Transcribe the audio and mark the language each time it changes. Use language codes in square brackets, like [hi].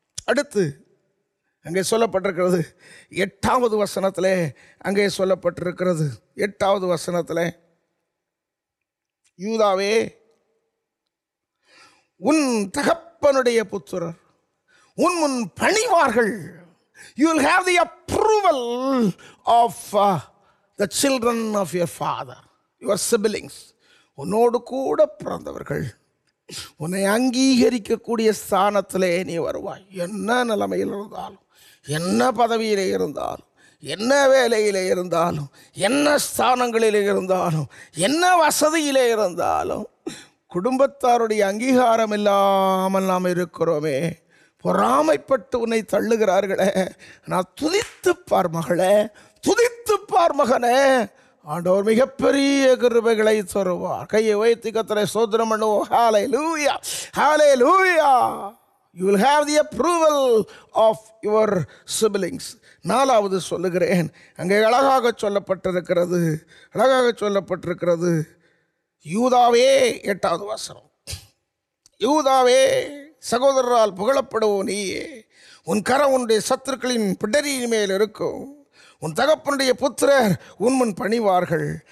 [ta] அடுத்து அங்கே சொல்லப்பட்டிருக்கிறது 8வது வசனத்தில், அங்கே சொல்லப்பட்டிருக்கிறது 8வது வசனத்தில், யூதாவே, உன் தகப்பனுடைய புத்திரர் உன் முன் பணிவார்கள். [en] You will have the approval of the children of your father, your siblings. [ta] உன்னோடு கூட பிறந்தவர்கள் உன்னை அங்கீகரிக்கக்கூடிய ஸ்தானத்திலே நீ வருவாய். என்ன நிலைமையில் இருந்தாலும், என்ன பதவியிலே இருந்தாலும், என்ன வேலையிலே இருந்தாலும், என்ன ஸ்தானங்களிலே இருந்தாலும், என்ன வசதியிலே இருந்தாலும், குடும்பத்தாருடைய அங்கீகாரம் இல்லாமல் நாம் இருக்கிறோமே, பொறாமைப்பட்டு உன்னை தள்ளுகிறார்களே, நான் துதித்துப்பார் மகளே, துதித்துப்பார் மகனே, ஆண்டவர் மிகப்பெரிய கிருபைகளை தருவார். கையை உயர்த்தி கர்த்தரை ஸ்தோத்திரம் பண்ணுவோம். ஹல்லேலூயா, ஹல்லேலூயா. [en] You will have the approval of your siblings. [ta] நாலாவது சொல்லுகிறேன், அங்கே அழகாக சொல்லப்பட்டிருக்கிறது யூதாவே, 8வது வசனம், யூதாவே சகோதரரால் புகழப்படுவோ நீயே, உன் கரம் உன்னுடைய சத்துருக்களின் பிடரியின் மேல் இருக்கும், உன் தகப்பனுடைய புத்திரர் உன் முன் பணிவார்கள்.